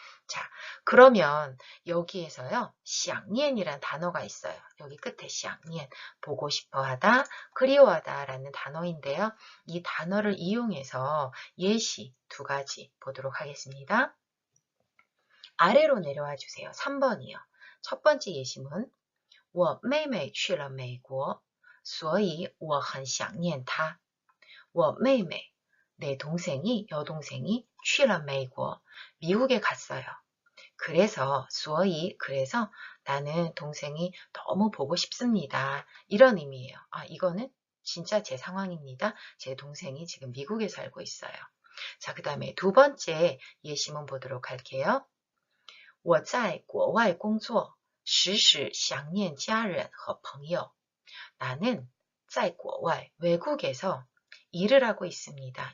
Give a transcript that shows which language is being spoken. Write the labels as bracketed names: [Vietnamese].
[Korean] 자, 그러면 여기에서요, 想念이란 단어가 있어요. 여기 끝에 想念, 보고 싶어 하다, 그리워하다 라는 단어인데요. 이 단어를 이용해서 예시 두 가지 보도록 하겠습니다. 아래로 내려와 주세요. 3번이요. 첫 번째 예시문, [Chinese] 我妹妹去了美国，所以我很想念她。我妹妹, [Korean] 내 동생이, 여동생이 [Chinese] 去了美国, [Korean] 미국에 갔어요. 그래서, 所以, 그래서 나는 동생이 너무 보고 싶습니다. 이런 의미예요. 아, 이거는 진짜 제 상황입니다. 제 동생이 지금 미국에 살고 있어요. 자, 그 다음에 두 번째 예시문 보도록 할게요. [Chinese] 我在国外工作时时想念家人和朋友. [Korean] 나는 [Chinese] 在国外, [Korean] 외국에서 일을 하고 있습니다.